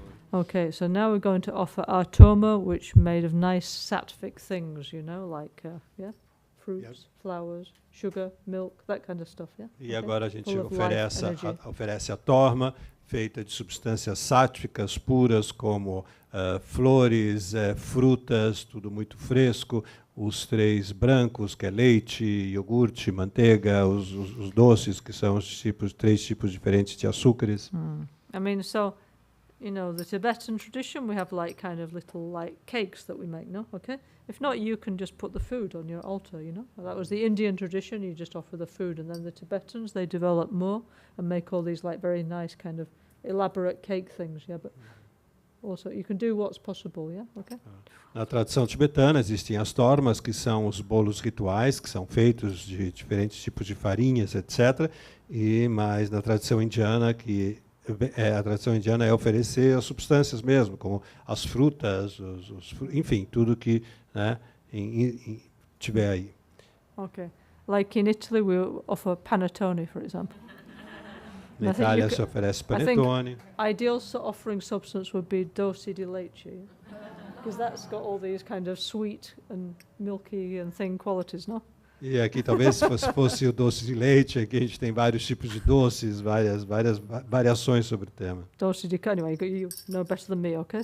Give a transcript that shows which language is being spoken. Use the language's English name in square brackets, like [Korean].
[English] Okay, so now we're going to offer our toma, which made of nice sattvic things, you know, like, fruits, flowers, sugar, milk, that kind of stuff, yeah? [Portuguese] E agora a gente oferece a torma, feita de substâncias sáttvicas puras, como flores, frutas, tudo muito fresco, os três brancos, que é leite, iogurte, manteiga, os doces, que são os três tipos diferentes de açúcares. [English] I mean, so, you know, the Tibetan tradition, we have like kind of little like cakes that we make, no? Okay? If not, you can just put the food on your altar, you know? That was the Indian tradition, you just offer the food. And then the Tibetans, they develop more and make all these like very nice kind of elaborate cake things, yeah? But also, you can do what's possible, yeah? Okay? [Portuguese] Na tradição tibetana existem as tormas, que são os bolos rituais, que são feitos de diferentes tipos de farinhas, etc. Mas na tradição indiana, a tradição indiana é oferecer as substâncias mesmo, como as frutas, enfim, tudo que, né, tiver aí. [English] Okay. Like in Italy, we offer panettone, for example. [Portuguese] Na Itália se oferece panetone. [English] Ideal offering substance would be doce di leche, because that's got all these kind of sweet and milky and thin qualities, no? [Portuguese] E aqui talvez se fosse o doce de leite, aqui a gente tem vários tipos de doces, várias variações sobre o tema. [English] Doce di anyway, you know better than me, okay?